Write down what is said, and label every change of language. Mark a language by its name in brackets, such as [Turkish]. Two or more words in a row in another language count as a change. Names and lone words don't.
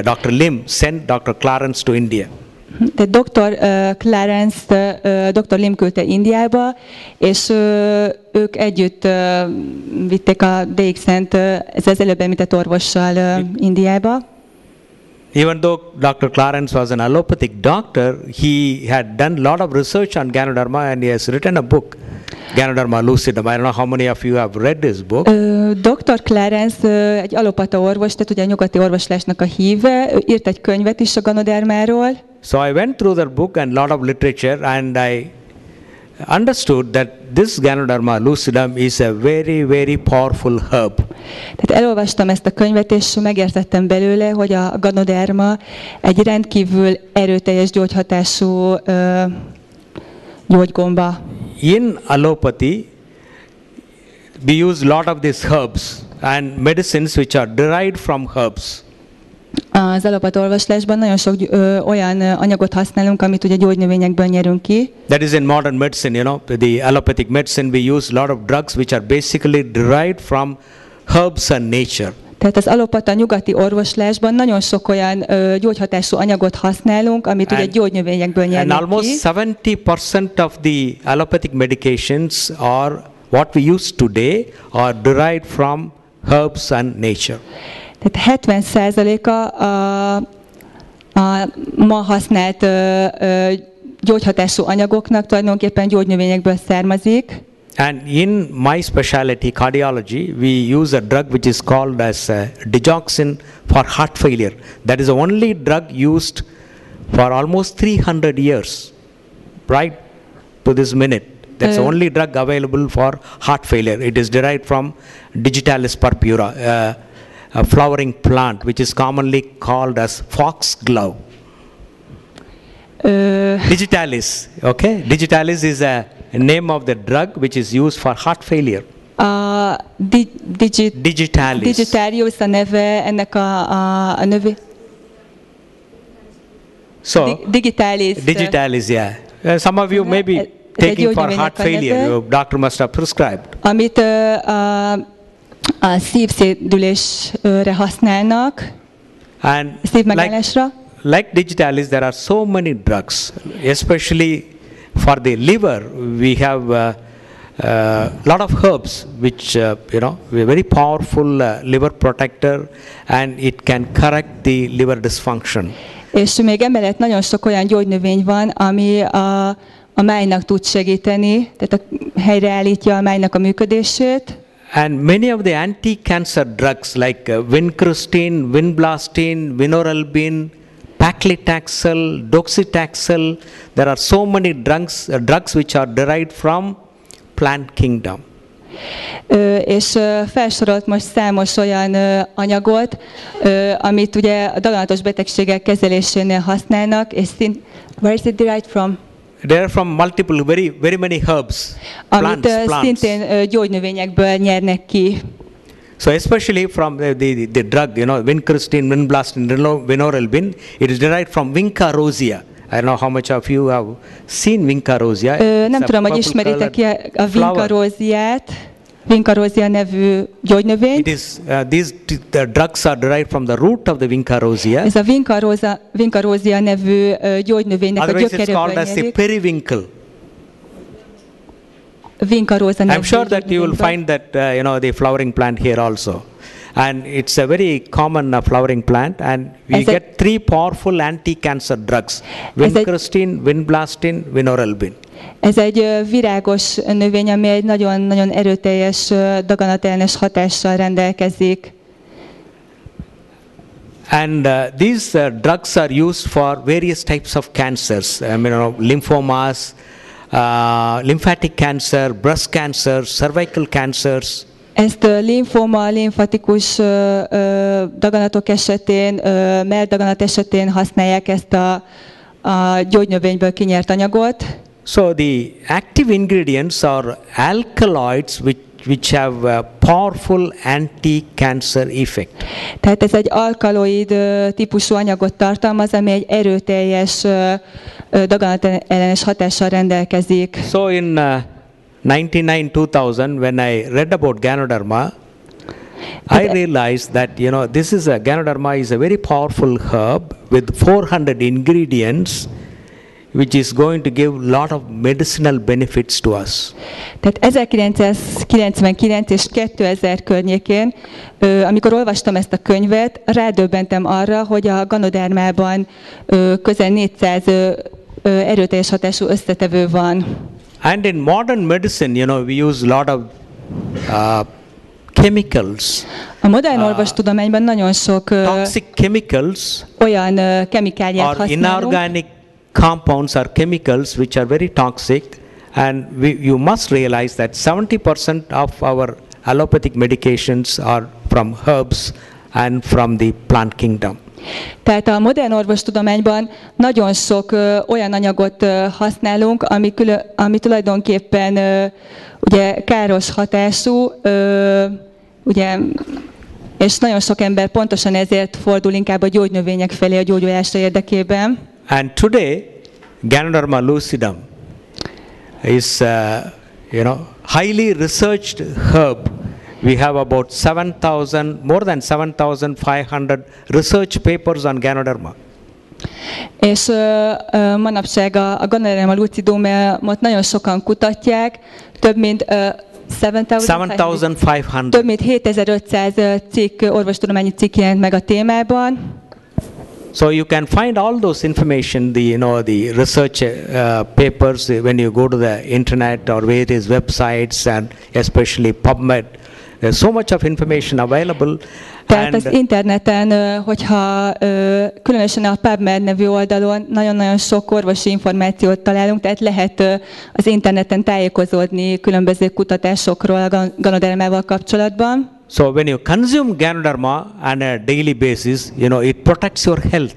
[English] Dr. Lim sent Dr. Clarence to India. [Hungarian] De Dr. Lim küldte Indiába, és ők együtt vitték a DXN-t az előbb említett orvossal Indiába. [English] Even though Dr. Clarence was an allopathic doctor, he had done a lot of research on Ganoderma, and he has written a book, Ganoderma lucidum. I don't know how many of you have read this book. [Hungarian] Dr. Clarence egy allopata orvos, tehát ugye a nyugati orvoslásnak a híve, ő írt egy könyvet is a Ganodermáról. [English] So I went through that book and a lot of literature, and I understood that this Ganoderma lucidum is a very, very powerful herb. [Hungarian] Tehát elolvastam ezt a könyvet, és megértettem belőle, hogy a Ganoderma egy rendkívül erőteljes gyógyhatású gyógygomba. [English] In allopathy, we use a lot of these herbs and medicines which are derived from herbs. [Hungarian] Az allopata orvoslásban nagyon sok olyan anyagot használunk, amit ugye gyógynövényekből nyerünk ki. [English] That is in modern medicine, the allopathic medicine, we use a lot of drugs which are basically derived from herbs and nature. [Hungarian] Tehát az allopata nyugati orvoslásban nagyon sok olyan gyógyhatású anyagot használunk, amit ugye gyógynövényekből nyerünk ki. [English] And almost 70% of the allopathic medications are what we use today are derived from herbs and nature. [Hungarian] Tehát 70%-a a ma használt gyógyhatású anyagoknak tulajdonképpen gyógynövényekből származik. [English] And in my specialty, cardiology, we use a drug which is called as digoxin for heart failure. That is the only drug used for almost 300 years, right to this minute. That's the only drug available for heart failure. It is derived from Digitalis purpura, a flowering plant which is commonly called as foxglove. Digitalis, okay? Digitalis is a name of the drug which is used for heart failure. Digitalis. [Hungarian] Digitarius a neve ennek a növé. [English] So, Digitalis. Digitalis, yeah. Some of you may be taking for heart failure. Your doctor must have prescribed. [Hungarian] Amit a szívszédülésre használnak, [English] And [Hungarian] szívmegállásra. [English] like Digitalis, there are so many drugs, especially for the liver. We have a lot of herbs which, very powerful liver protector, and it can correct the liver dysfunction. És még emellett nagyon sok olyan gyógynövény van, ami a májnak tud segíteni, tehát helyreállítja a májnak a működését. And many of the anti-cancer drugs like vincristine, vinblastine, vinorelbine, paclitaxel, docetaxel, there are so many drugs which are derived from plant kingdom. [Hungarian] És felsorolt most számos olyan anyagot, amit ugye a daganatos betegségek kezelésénél használnak, és [English] where is it derived from? They are from multiple, very many herbs, [Hungarian] Amit [English] plants. [Hungarian] szintén gyógynövényekből nyernek ki. [English] So especially from the drug, vincristine, vinblastine, vinorelbine, it is derived from Vinca rosea. I don't know how much of you have seen Vinca rosea. [Hungarian] Nem tudom, hogy ismeritek-e a Vinca roseát, Vinca rosea nevű gyógynövényt. [English] These drugs are derived from the root of the Vinca rosea. [Hungarian] Ez a Vinca rosea nevű gyógynövénynek a gyökeréből [English] called as the [Hungarian] nyerik. [English] periwinkle. [Hungarian] Vinca rosea nevű [English] I'm sure that you will find that the flowering plant here also, and it's a very common flowering plant, and we get three powerful anti-cancer drugs: vincristine, vinblastine, vinorelbine. [Hungarian] Ez egy virágos növény, ami egy nagyon-nagyon erőteljes daganatellenes hatással rendelkezik. [English] And these drugs are used for various types of cancers, lymphomas, lymphatic cancer, breast cancer, cervical cancers. [Hungarian] Ezt limfoma, limfatikus daganatok esetén, melldaganat esetén használják ezt a gyógynövényből kinyert anyagot. [English] So the active ingredients are alkaloids which have a powerful anti-cancer effect. [Hungarian] Tehát ez egy alkaloid típusú anyagot tartalmaz, ami egy erőteljes daganatellenes hatással rendelkezik. [English] So in 1999-2000, when I read about Ganoderma, I realized that Ganoderma is a very powerful herb with 400 ingredients, which is going to give lot of medicinal benefits to us. [Hungarian] Tehát 1999 és 2000 környékén, amikor olvastam ezt a könyvet, rádöbbentem arra, hogy a Ganodermában közel 400 erőteljes hatású összetevő van. [English] And in modern medicine, we use a lot of chemicals. [Hungarian] A modern orvostudományban nagyon sok [English] toxic chemicals [Hungarian] olyan kemikáliát használunk. [English] Inorganic compounds are chemicals which are very toxic, and you must realize that 70% of our allopathic medications are from herbs and from the plant kingdom. [Hungarian] Tehát a modern orvostudományban nagyon sok olyan anyagot használunk, ami tulajdonképpen ugye káros hatású, ugye, és nagyon sok ember pontosan ezért fordul inkább a gyógynövények felé a gyógyulása érdekében. [English] And today, Ganoderma lucidum is, highly researched herb. We have about more than 7,500 research papers on Ganoderma. [Hungarian] És manapság a Ganoderma lucidumot nagyon sokan kutatják, több mint 7,500. Több mint 7500 orvostudományi cikk jelent meg a témában. [English] So you can find all those information, the research papers when you go to the internet or various websites and especially PubMed. There's so much of information available. [Hungarian] Tehát az interneten, hogyha különösen a PubMed nevű oldalon nagyon-nagyon sok orvosi információt találunk, tehát lehet az interneten tájékozódni különböző kutatásokról a Ganodermával kapcsolatban. [English] So when you consume Ganoderma on a daily basis, it protects your health.